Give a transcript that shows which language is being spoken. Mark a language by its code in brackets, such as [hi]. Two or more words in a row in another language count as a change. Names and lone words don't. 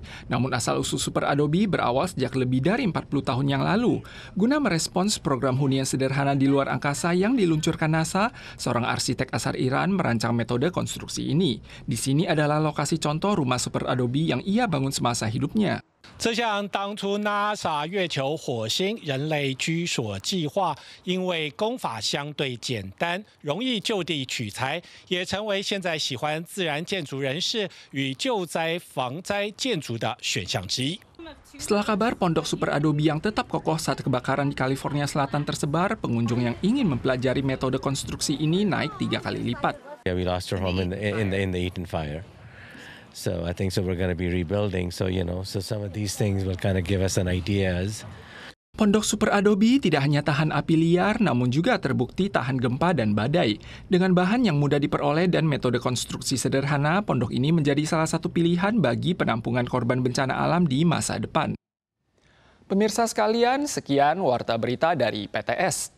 [id] Namun asal-usul super adobe berawal sejak lebih dari 40 tahun yang lalu. Guna merespons program hunian sederhana di luar angkasa yang diluncurkan NASA, seorang arsitek asal Iran merancang metode konstruksi ini. Di sini adalah lokasi contoh rumah super adobe yang ia bangun semasa hidupnya. [zh] 这项当初 NASA 月球、火星人类居所计划，因为工法相对简单，容易就地取材，也成为现在喜欢自然建筑人士与救灾防灾建筑的选项之一。 [id] Setelah kabar pondok super adobe yang tetap kokoh saat kebakaran di California Selatan tersebar, pengunjung yang ingin mempelajari metode konstruksi ini naik 3 kali lipat. [en] Yeah, we lost our home in the Eaton fire. So I think we're going to be rebuilding. So some of these things will kind of give us an ideas. [id] Pondok super adobe tidak hanya tahan api liar, namun juga terbukti tahan gempa dan badai. Dengan bahan yang mudah diperoleh dan metode konstruksi sederhana, pondok ini menjadi salah satu pilihan bagi penampungan korban bencana alam di masa depan. Pemirsa sekalian, sekian Warta Berita dari PTS.